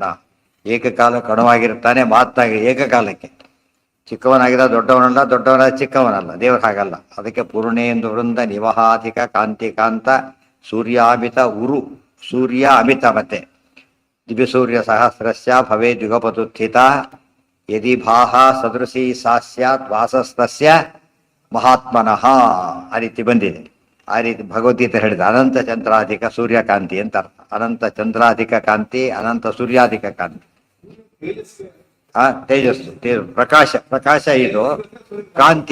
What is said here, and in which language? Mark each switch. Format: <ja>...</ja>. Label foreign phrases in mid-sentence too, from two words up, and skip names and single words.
<kn>ಏಕಕಾಲ ಕಣವಾಗಿರ್ತಾನೆ, ಮಾತನಾಗಿ ಏಕಕಾಲಕ್ಕೆ. ಚಿಕ್ಕವನಾಗಿದ್ದ ದೊಡ್ಡವನಲ್ಲ, ದೊಡ್ಡವನಾದ ಚಿಕ್ಕವನಲ್ಲ. ದೇವರು ಹಾಗಲ್ಲ.</kn> <sa>ಅದಕ್ಕೆ ಪೂರ್ಣೇಂದು ವೃಂದ ನಿವಹಾಧಿಕ ಕಾಂತಿ ಕಾಂತ ಸೂರ್ಯಾಮಿತ ಉರು, ಸೂರ್ಯ ಅಮಿತ. ಮತ್ತೆ ದಿವ್ಯ ಸೂರ್ಯ ಸಹಸ್ರಸ್ಯ ಭವೇ ಯುಗಪತುತ್ಥಿತ ಯದಿ ಭಾಹ ಸದೃಶಿ ಸಾ ಸ್ಯಾತ್ ವಾಸಸ್ತಸ್ಯ ಮಹಾತ್ಮನಃ.</sa> <kn>ಆ ರೀತಿ ಬಂದಿದೆ. ಆ ರೀತಿ ಭಗವದ್ಗೀತೆ ಹೇಳಿದ. ಅನಂತ ಚಂದ್ರಾಧಿಕ ಸೂರ್ಯಕಾಂತಿ ಅಂತ ಅರ್ಥ. ಅನಂತ ಚಂದ್ರಾಧಿಕ ಕಾಂತಿ, ಅನಂತ ಸೂರ್ಯಾಧಿಕ ಕಾಂತಿ. ತೇಜಸ್ಸು, ಪ್ರಕಾಶ ಇದು ಕಾಂತಿ.</kn>